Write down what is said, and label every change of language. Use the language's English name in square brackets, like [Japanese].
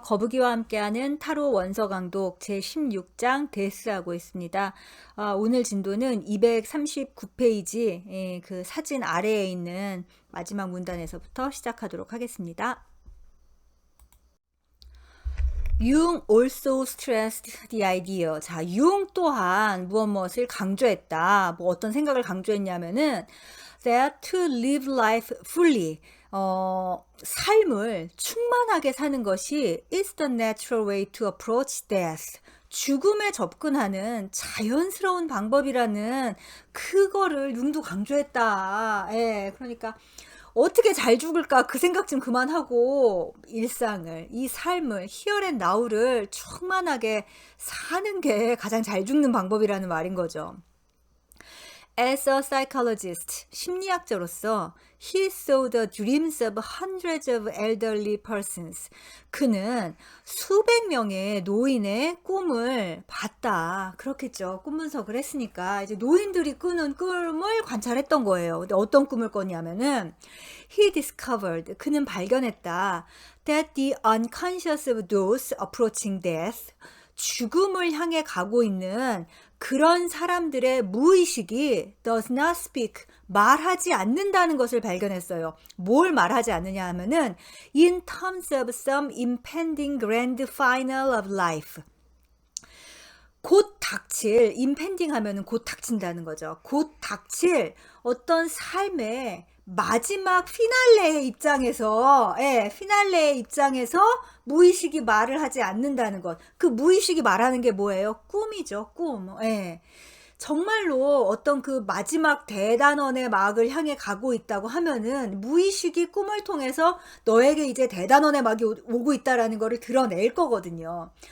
[Korean] 거북이와 함께하는 타로 원서 강독 제16장 데스하고 있습니다. 오늘 진도는 239페이지 그 사진 아래에 있는 마지막 문단에서부터 시작하도록 하겠습니다. [English] 융 also stressed the idea. [Korean] 자, 융 또한 무엇을 강조했다. 어떤 생각을 강조했냐면은 [English] that to live life fully. [Korean] 삶을 충만하게 사는 것이 [English] is the natural way to approach death. [Korean] 죽음에 접근하는 자연스러운 방법이라는 그거를 융도 강조했다. 예, 그러니까 어떻게 잘 죽을까 그 생각 좀 그만하고 일상을, 이 삶을, [English] here and now [Korean] 를 충만하게 사는 게 가장 잘 죽는 방법이라는 말인 거죠. [English] As a psychologist, [Korean] 심리학자로서 [English] he saw the dreams of hundreds of elderly persons. [Korean] 그는 수백 명의 노인의 꿈을 봤다. 그렇겠죠. 꿈 분석을 했으니까 이제 노인들이 꾸는 꿈을 관찰했던 거예요. 근데 어떤 꿈을 꿨냐면은 [English] he discovered, [Korean] 그는 발견했다. [English] that the unconscious of those approaching death, [Korean] 죽음을 향해 가고 있는 그런 사람들의 무의식이 [English] does not speak, [Korean] 말하지 않는다는 것을 발견했어요. 뭘 말하지 않느냐 하면은 [English] in terms of some impending grand final of life. [Korean] 곧 닥칠, impending 하면은 곧 닥친다는 거죠. 곧 닥칠 어떤 삶의 마지막 피날레의 입장에서, 피날레의 입장에서 무의식이 말을 하지 않는다는 것. 그 무의식이 말하는 게 뭐예요? 꿈이죠, 꿈. 정말로 어떤 그 마지막 대단원의 막을 향해 가고 있다고 하면은 무의식이 꿈을 통해서 너에게 이제 대단원의 막이 오고 있다라는 거를 드러낼 거거든요.